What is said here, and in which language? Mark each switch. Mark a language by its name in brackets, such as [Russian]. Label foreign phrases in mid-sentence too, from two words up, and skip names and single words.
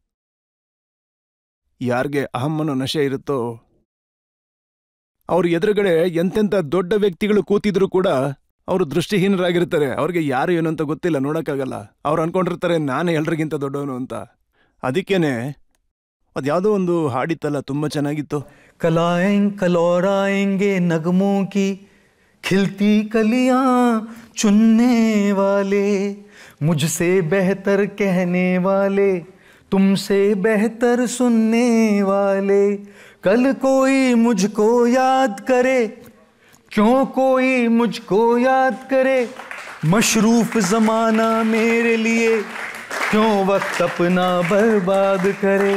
[Kannada] ಯಾರಿಗೆ ಅಹಂ ಅನ್ನೋ ನಶೆ ಇರುತ್ತೋ ಅವ್ರ ಎದುರುಗಡೆ ಎಂತೆಂಥ ದೊಡ್ಡ ವ್ಯಕ್ತಿಗಳು ಕೂತಿದ್ರು ಕೂಡ ಅವರು ದೃಷ್ಟಿಹೀನರಾಗಿರ್ತಾರೆ. ಅವ್ರಿಗೆ ಯಾರು ಏನು ಅಂತ ಗೊತ್ತಿಲ್ಲ, ನೋಡೋಕ್ಕಾಗಲ್ಲ. ಅವ್ರು ಅನ್ಕೊಂಡಿರ್ತಾರೆ ನಾನೇ ಎಲ್ರಿಗಿಂತ ದೊಡ್ಡವನು ಅಂತ. ಅದಕ್ಕೇನೆ ಅದ್ಯಾವುದೋ ಒಂದು ಹಾಡಿತ್ತಲ್ಲ, ತುಂಬ ಚೆನ್ನಾಗಿತ್ತು. [Hindi] कलौराएंगे नगमों की खिलती कलियां चुनने वाले, मुझसे बेहतर कहने वाले, तुमसे बेहतर सुनने वाले, कल कोई मुझको याद करे, क्यों कोई मुझको याद करे, मशरूफ जमाना मेरे लिए क्यों वक्त अपना बर्बाद करे.